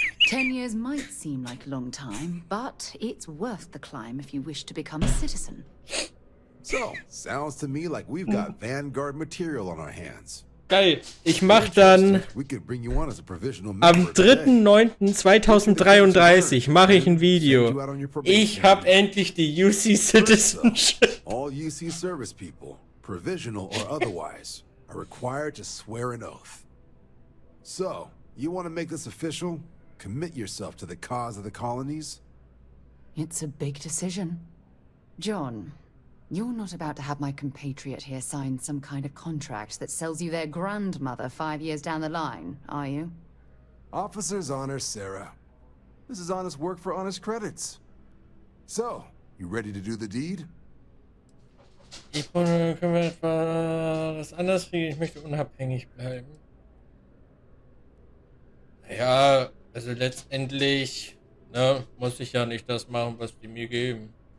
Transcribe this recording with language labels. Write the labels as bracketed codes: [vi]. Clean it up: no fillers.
[en] 10 years might seem like a long time, but it's worth the climb if you wish to become a citizen. So, sounds to me like we've got Vanguard material on our hands. [de] Geil. Ich mach dann [en] We could bring you on as a provisional [de] am [en] member today. [de] 3.9.2033 mache ich ein Video. Ich habe endlich die UC Citizenship. [en] All UC service people, provisional or otherwise, are required to swear an oath. So, you want to make this official? Commit yourself to the cause of the colonies? It's a big decision. John, you're not about to have my compatriot here sign some kind of contract that sells you their grandmother 5 years down the line, are you? Officer's honor, Sarah. This is honest work for honest credits. So, you ready to do the deed? [de] Ich können wir etwas anderes kriegen. Ich möchte unabhängig bleiben. Ja, also letztendlich, ne, muss ich ja nicht das machen, was die mir geben.